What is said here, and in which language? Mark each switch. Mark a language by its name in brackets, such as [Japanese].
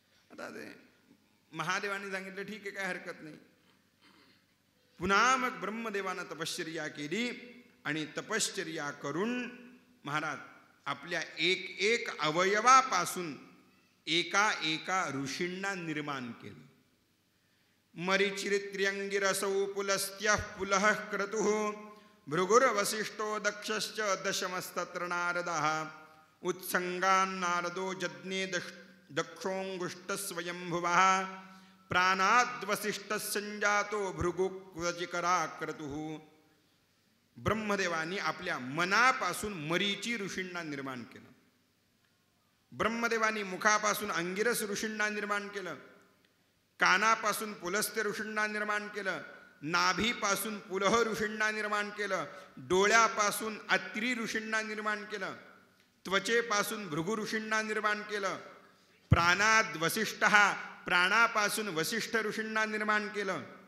[Marathi] आता ते महादेवाने सांगितलं, ठीक आहे काय हरकत नाही. पुन्हा मग ब्रह्मदेवानं तपश्चर्या केली आणि तपश्चर्या करून महाराज आपल्या एक अवयवापासून एका ऋषींना निर्माण केलं. [Sanskrit] मरीचिरित्र्यंगिरसौ पुलस्त्यः पुलः क्रतुः भृगुर्वसिष्ठो दक्षश्च दशमस्तत्र नारदः उत्संगान्नारदो जज्ञे दक्षोऽङ्गुष्ठस्वयंभुवः प्राणाद्वसिष्ठः सञ्जातो भृगुक्वचिकरा क्रतुः [Marathi] ब्रह्मदेवानी आपल्या मनापासून मरीची ऋषींना निर्माण केलं. ब्रह्मदेवानी मुखापासून अंगिरस ऋषींना निर्माण केलं, कानापासून पुलस्त्य ऋषींना निर्माण केलं, नाभीपासून पुलह ऋषींना निर्माण केलं, डोळ्यापासून अत्रि ऋषींना निर्माण केलं, त्वचेपासून भृगु ऋषींना निर्माण केलं, प्राणाद वसिष्ठ प्राणापासून वसिष्ठ ऋषींना निर्माण केलं,